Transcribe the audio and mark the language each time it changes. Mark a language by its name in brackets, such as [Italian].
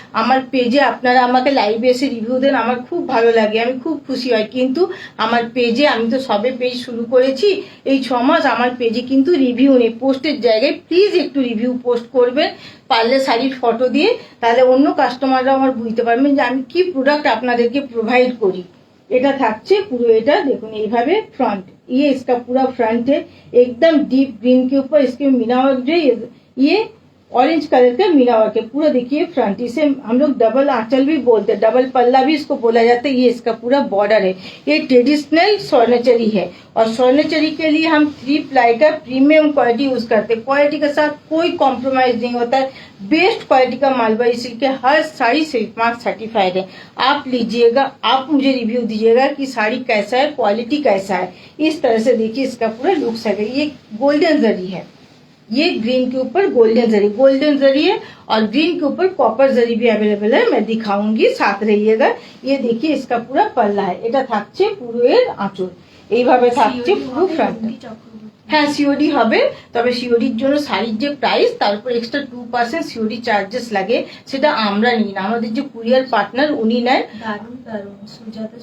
[Bangla] আমার পেজে আপনারা আমাকে লাইভে এসে রিভিউ দেন, আমার খুব ভালো লাগে, আমি খুব খুশি হয়। কিন্তু আমার পেজে, আমি তো সবে পেজ শুরু করেছি এই 6 মাস, আমার পেজে কিন্তু রিভিউ নেই। পোস্টের জায়গায় প্লিজ একটু রিভিউ পোস্ট করবেন, পারলে শাড়ির ফটো দিয়ে, তাহলে অন্য কাস্টমাররা আমার বুঝতে পারবেন যে আমি কি প্রোডাক্ট আপনাদেরকে প্রোভাইড করি। এটা থাকছে পুরো, এটা দেখুন এইভাবে [Hindi] फ्रंट, ये इसका पूरा फ्रंट है एकदम डीप ग्रीन के ऊपर। इसके मीना वर्क जो है ये ऑरेंज कलर का मीना वर्क है पूरा। देखिए फ्रंट, इसे हम लोग डबल आंचल भी बोलते हैं, डबल पल्ला भी इसको बोला जाता है। ये इसका पूरा बॉर्डर है। ये ट्रेडिशनल स्वर्णचरी है और स्वर्णचरी के लिए हम 3 प्लाई का प्रीमियम क्वालिटी यूज करते हैं। क्वालिटी के साथ कोई कॉम्प्रोमाइज नहीं होता है, बेस्ट क्वालिटी का मालवाड़ी सिल्क है। हर साड़ी सिल्क मार्क सर्टिफाइड है। आप लीजिएगा, आप मुझे रिव्यू दीजिएगा कि साड़ी कैसा है, क्वालिटी कैसा है। इस तरह से देखिए इसका पूरा लुक्स है। ये गोल्डन जरी है, ये ग्रीन के ऊपर गोल्डन जरी है और ग्रीन के ऊपर कॉपर जरी भी अवेलेबल है। मैं दिखाऊंगी, साथ रहिएगा। ये देखिए इसका पूरा पल्ला है, [Bangla] এটা থাকছে পুরো এর আঁচল, এইভাবে থাকছে পুরো ফ্রন্ট। হ্যাঁ সিওডি হবে, তবে সিওডির জন্য শাড়ির যে প্রাইস তার উপর এক্সট্রা 2% সিওডি চার্জেস লাগে, সেটা আমরা নিই না, আমাদের যে কুরিয়ার পার্টনার উনি নেন। দারুণ দারুণ সুজাতা,